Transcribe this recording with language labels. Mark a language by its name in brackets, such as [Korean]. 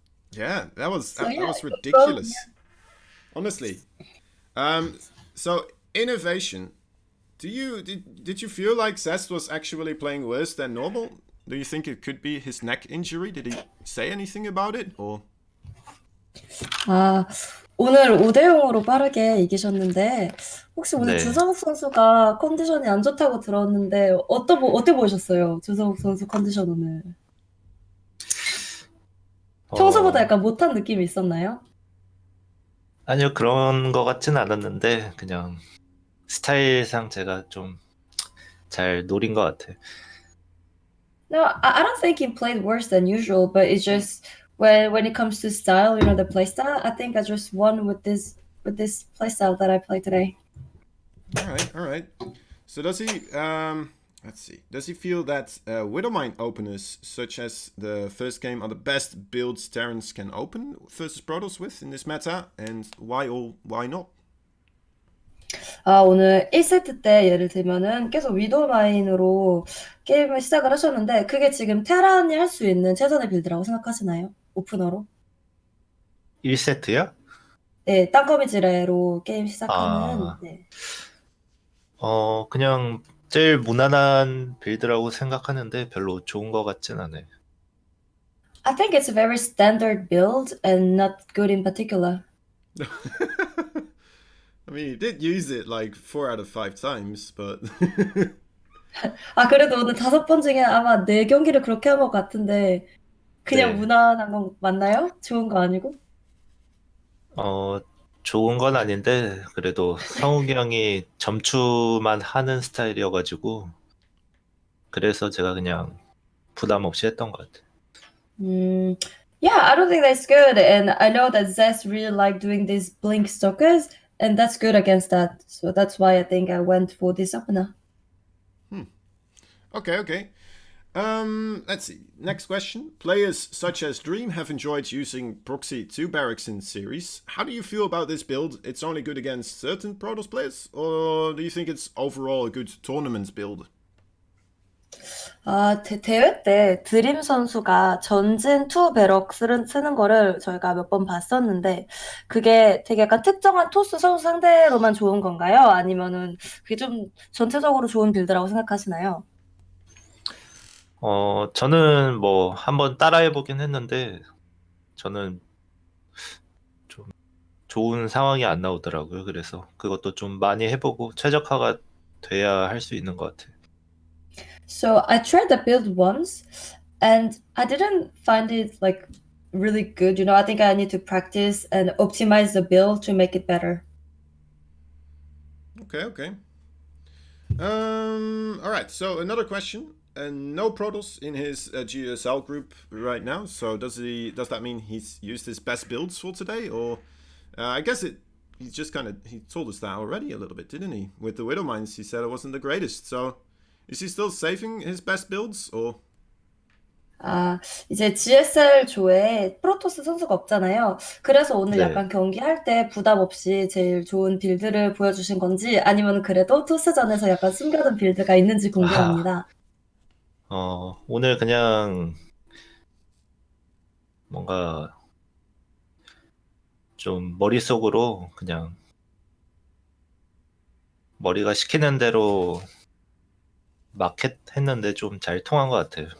[English] Yeah, that was So, that yeah, was go- ridiculous. Honestly. So INnoVation, did you feel like Zest was actually playing worse than normal? Do you think it could be his neck injury? Did he say anything about it or? [Korean] 아, 오늘 5대0으로 빠르게 이기셨는데, 혹시 오늘 네. 주성욱 선수가 컨디션이 안 좋다고 들었는데, 어때 보셨어요? 주성욱 선수 컨디션 오늘. 평소보다 약간 못한 느낌이 있었나요? 아니요, 그런 거 같진 않았는데, 그냥 스타일상 제가 좀 잘 노린 것 같아요. [English] No, I don't think he played worse than usual, but it's just when it comes to style, the play style, I think I just won with this play style that I play today. All right. So does he? Let's see. Does he feel that Widowmine openers, such as the first game, are the best builds Terrans can open versus Protoss with in this meta? And why not? [Korean] 오늘 1세트 때 예를 들면은 계속 위도우 마인으로 게임을 시작을 하셨는데 그게 지금 테란이 할 수 있는 최선의 빌드라고 생각하시나요? 오프너로? 1세트요? 네, 땅거미 지뢰로 게임 시작하는. 네. 그냥 제일 무난한 빌드라고 생각하는데 별로 좋은 것 같진 않아요. [English] I think it's a very standard build and not good in particular. I mean, he did use it like 4 out of 5 times, but [Korean] 그래도 오늘 5번 중에 아마 4경기를 그렇게 한 것 같은데 그냥 네. 무난한 건 맞나요? 좋은 거 아니고? 좋은 건 아닌데 그래도 성욱이 형이 점추만 하는 스타일이어가지고 그래서 제가 그냥 부담 없이 했던 것 같아요. [English] Yeah, I don't think that's good. And I know that Zest really like doing these blink stalkers, and that's good against that. So that's why I think I went for this opener. okay. Let's see. Next question. Players such as Dream have enjoyed using Proxy 2 barracks in series. How do you feel about this build? It's only good against certain Protoss players, or do you think it's overall a good tournament build? [Korean] 대회 때 드림 선수가 전진 투 배럭 쓰는 거를 저희가 몇 번 봤었는데 그게 되게 약간 특정한 토스 선수 상대로만 좋은 건가요? 아니면은 그게 좀 전체적으로 좋은 빌드라고 생각하시나요? 저는 뭐 한번 따라해보긴 했는데 저는 좀 좋은 상황이 안 나오더라고요. 그래서 그것도 좀 많이 해보고 최적화가 돼야 할 수 있는 것 같아요. [English] So I tried the build once and I didn't find it like really good. I think I need to practice and optimize the build to make it better. Okay. All right. So another question. No Protoss in his GSL group right now. So does that mean he's used his best builds for today, or I guess he told us that already a little bit, didn't he? With the Widow Mines, he said it wasn't the greatest. So is he still saving his best builds, or? [Korean] 이제 GSL 조에 프로토스 선수가 없잖아요. 그래서 오늘 네. 약간 경기할 때 부담 없이 제일 좋은 빌드를 보여주신 건지 아니면 그래도 토스전에서 약간 숨겨둔 빌드가 있는지 궁금합니다. 오늘 그냥 뭔가 좀 머릿속으로 그냥 머리가 시키는 대로 마켓 했는데 좀 잘 통한 것 같아요.